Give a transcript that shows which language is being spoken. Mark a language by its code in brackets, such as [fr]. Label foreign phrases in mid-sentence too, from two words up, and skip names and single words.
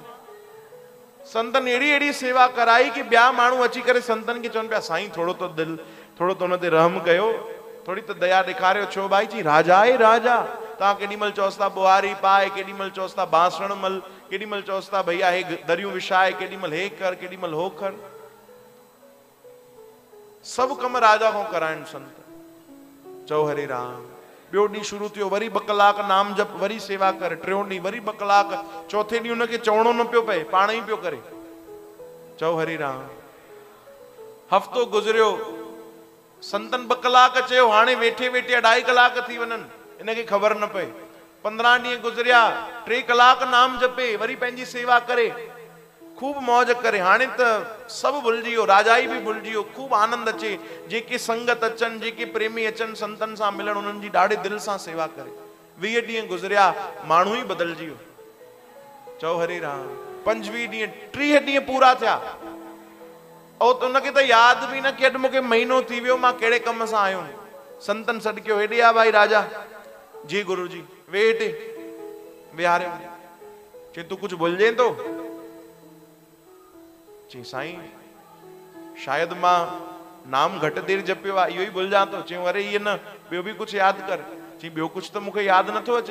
[sd] संतनि अहिड़ी अहिड़ी सेवा कराई कि ॿिया माण्हू अची करे संतनि खे चवनि पिया साईं थोरो तो दिलि, थोरो तो हुन ते रहम कयो, थोरी त दया ॾेखारियो। छो भाई? जी राजा आहे राजा। तव्हां केॾी महिल चओसि था बुआरी पाए, केॾी महिल चओसि था बांसण मल, केॾी महिल चओसि था भैया हे दरियूं विछाए, केॾी महिल हे कर, केॾी महिल हो कर। सभु कम राजा खां कराइनि संत। चओ हरे राम। ॿियो ॾींहुं शुरू थियो, वरी 2 कलाक नाम जप, वरी सेवा कर। टियों ॾींहुं वरी 2 कलाक। चौथे ॾींहुं हुनखे चवणो न पियो पए, पाण ई पियो करे। चओ हरे राम। हफ़्तो गुज़रियो, संतनि 2 कलाक चयो, हाणे वेठे वेठे 2.5 कलाक थी वञनि, इनखे ख़बर न पए। 15 ॾींहं गुज़रिया, 3 कलाक नाम जपे, वरी पंहिंजी सेवा करे, खूब मौज करे। हाणे त सभु भुलिजी वियो, राजा ई बि भुलिजी वियो। खूब आनंद अचे, जेके संगत अचनि, जेके प्रेमी अचनि संतनि सां मिलण, उन्हनि जी ॾाढे दिलि सां सेवा करे। 20 ॾींहं गुज़रिया, माण्हू ई बदिलजी वियो। चओ हरे राम। 25 ॾींहं, 30 ॾींहं पूरा थिया, ऐं उनखे त यादि बि न कि अॼु मूंखे महीनो थी वियो, मां कहिड़े कम सां आयो। संतनि सॾु कयो, हेॾे आ भाई राजा। जी गुरु जी। वेठ विहारियो। चई तूं कुझु भुलिजे थो? चई साईं शायदि मां नाम घटि देरि जपियो आहे, इहो ई भुलिजां थो। चयूं अरे इहो न, ॿियो बि कुझु यादि कर। चई ॿियो कुझु त मूंखे यादि नथो अचे।